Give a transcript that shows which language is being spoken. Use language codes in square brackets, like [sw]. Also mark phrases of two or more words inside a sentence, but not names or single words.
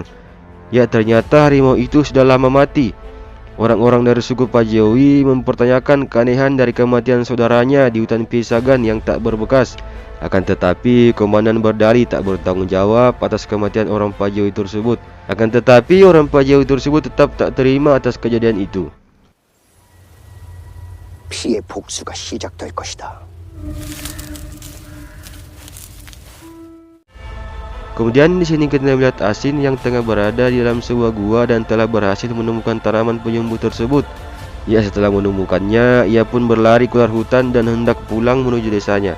[id] Ya, ternyata harimau itu sudah lama mati. Orang-orang dari suku Pajewi mempertanyakan keanehan dari kematian saudaranya di hutan Piesagan yang tak berbekas. Akan tetapi komandan berdalih tak bertanggung jawab atas kematian orang Pajewi tersebut. Akan tetapi orang Pajewi tersebut tetap tak terima atas kejadian itu. [ko] 피의 복수가 시작될 것이다. [id] Kemudian di sini kita melihat Asin yang tengah berada di dalam sebuah gua dan telah berhasil menemukan tanaman penyembuh tersebut. Ya, setelah menemukannya, ia pun berlari keluar hutan dan hendak pulang menuju desanya.